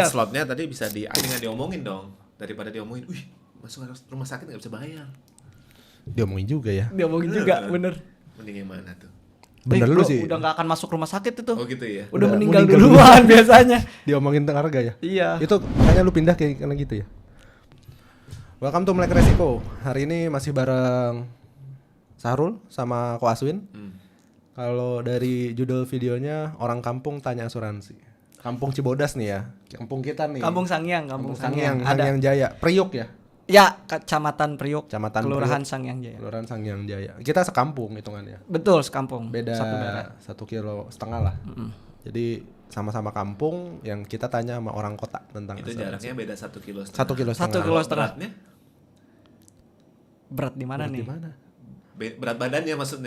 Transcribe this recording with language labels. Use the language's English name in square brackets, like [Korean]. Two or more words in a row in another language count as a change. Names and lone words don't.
[Indonesian] slotnya tadi bisa dengan diomongin dong, daripada diomongin, wih masuk rumah sakit nggak bisa bayar. Diomongin juga ya. Diomongin juga, bener. Mending yang mana tuh? Bener lu gua sih. udah nggak akan masuk rumah sakit itu. Oh gitu ya. Udah Udah meninggal meninggal duluan biasanya. Diomongin tentang harga ya. Iya. Itu makanya lu pindah kayak karena gitu ya. [English] Welcome to Melek Resiko. [Indonesian] Hari ini masih bareng Sahrul sama Ko Aswin. Kalau dari judul videonya orang kampung tanya asuransi. Kampung Cibodas nih ya. Kampung kita nih. Kampung Sangyang, Kampung Sangyang. Sangyang Jaya. Priuk ya. Ya, Kecamatan Priuk, Kecamatan Kelurahan Priuk. Sangyang Jaya. Kelurahan Sangyang Jaya. Kita sekampung hitungannya. Betul, sekampung. Beda Satu daerah. 1,5 kilo lah. Jadi sama-sama kampung yang kita tanya sama orang kota tentang Itu asuransi. jaraknya beda 1,5 kilo. 1,5 kilo. 1,5 kilo setengah. Beratnya? Berat di mana nih? Di mana? Berat badannya maksudnya.